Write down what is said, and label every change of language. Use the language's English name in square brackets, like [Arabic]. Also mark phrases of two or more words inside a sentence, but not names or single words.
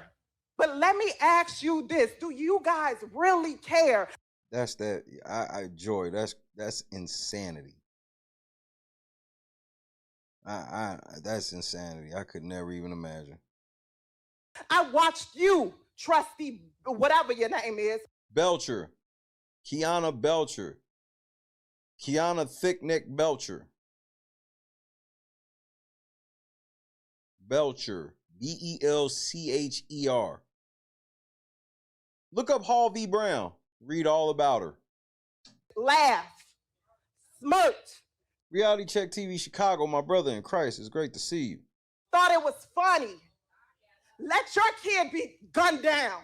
[English] But let me ask you this. Do you guys really care? That's that. Joy, that's insanity. That's insanity. I could never even imagine. I watched you, trustee, whatever your name is. Belcher. Kiana Belcher. Kiana Thickneck Belcher. Belcher. Belcher. Look up Hall v. Brown. Read all about her. Laugh. Smirked. Reality Check TV Chicago, my brother in Christ. It's great to see you. Thought it was funny. Let your kid be gunned down.